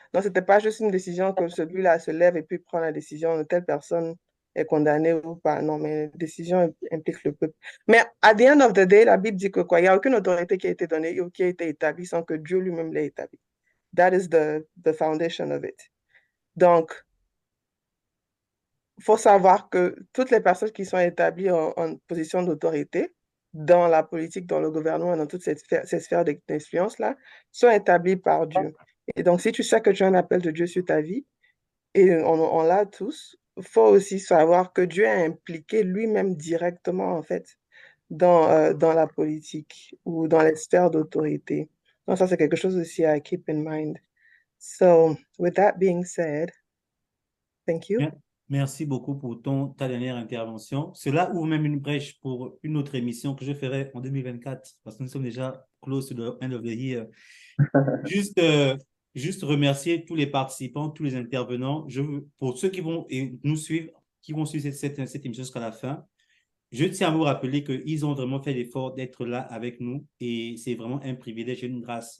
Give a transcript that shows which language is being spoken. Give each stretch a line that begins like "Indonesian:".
French: Donc, c'était pas juste une décision que celui-là se lève et puis prend la décision de telle personne est condamnée ou pas. Non, mais la décision implique le peuple. Mais à
English: the end of the day,
French: la Bible dit que quoi? Il n'y a aucune autorité qui a été donnée ou qui a été établie sans que Dieu lui-même l'ait établie.
English: That is the foundation of it.
French: Donc, il faut savoir que toutes les personnes qui sont établies en position d'autorité dans la politique, dans le gouvernement, dans toutes ces sphères d'influence-là, sont établies par Dieu. Et donc, si tu sais que tu as un appel de Dieu sur ta vie, et on l'a tous, il faut aussi savoir que Dieu est impliqué lui-même directement, en fait, dans la politique ou dans les sphères d'autorité. Donc, ça, c'est quelque chose aussi à
English: keep in mind. So, with that being said, thank you.
French: Merci beaucoup pour ta dernière intervention. Cela ouvre même une brèche pour une autre émission que je ferai en 2024, parce que nous sommes déjà
English: close to the end of the year.
French: Juste, juste remercier tous les participants, tous les intervenants. Pour ceux qui vont nous suivre, qui vont suivre cette émission jusqu'à la fin, je tiens à vous rappeler qu'ils ont vraiment fait l'effort d'être là avec nous et c'est vraiment un privilège et une grâce.